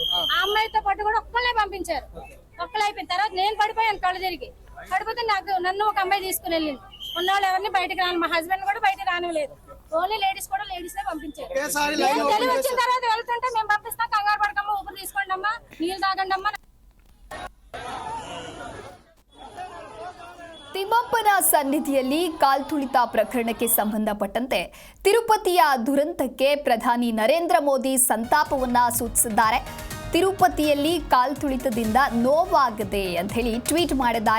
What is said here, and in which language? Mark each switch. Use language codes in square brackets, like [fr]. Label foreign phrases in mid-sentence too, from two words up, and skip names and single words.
[te] ఆ అమ్మాయితో పాటు కూడా ఒక్కళ్ళే పంపించారు. ఒక్కళ్ళు అయిపోయిన తర్వాత నేను పడిపోయాను. కళ్ళు తిరిగి పడిపోతే నన్ను ఒక అమ్మాయి తీసుకుని వెళ్ళింది. ఉన్నవాళ్ళు ఎవరిని బయటకు రాను, మా హస్బెండ్ కూడా బయటకు రానివ్వలేదు. [en] only ladies [te] కూడా లేడీస్ పంపించారు. తెలివి వచ్చిన తర్వాత వెళ్తుంటే మేము పంపిస్తాం. కంగారు పడకమ్మా, ఊపిరి తీసుకోండి అమ్మా, నీళ్ళు తాగండి అమ్మా. [kn] ತಿಮ್ಮಪ್ಪನ ಸನ್ನಿಧಿಯಲ್ಲಿ ಕಾಲ್ತುಳಿತ ಪ್ರಕರಣಕ್ಕೆ ಸಂಬಂಧಪಟ್ಟಂತೆ ತಿರುಪತಿಯ ದುರಂತಕ್ಕೆ ಪ್ರಧಾನಿ ನರೇಂದ್ರ ಮೋದಿ ಸಂತಾಪವನ್ನ ಸೂಚಿಸಿದ್ದಾರೆ. ತಿರುಪತಿಯಲ್ಲಿ ಕಾಲ್ತುಳಿತದಿಂದ ನೋವಾಗಿದೆ ಅಂತ ಹೇಳಿ ಟ್ವೀಟ್ ಮಾಡಿದ್ದಾರೆ.